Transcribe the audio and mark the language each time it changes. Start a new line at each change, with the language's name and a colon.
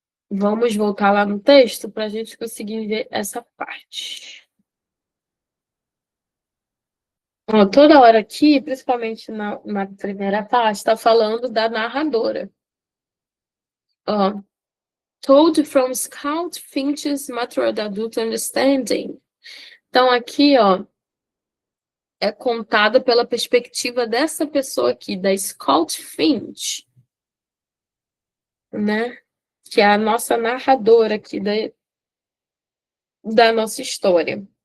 Portuguese: Vamos voltar lá no texto para a gente conseguir ver essa parte. Ó, toda hora aqui, principalmente na primeira parte, está falando da narradora.
English: Ó, told from Scout Finch's mature adult understanding.
Portuguese: Então, aqui, ó, é contada pela perspectiva dessa pessoa aqui, da Scout Finch, né? Que é a nossa narradora aqui da nossa história.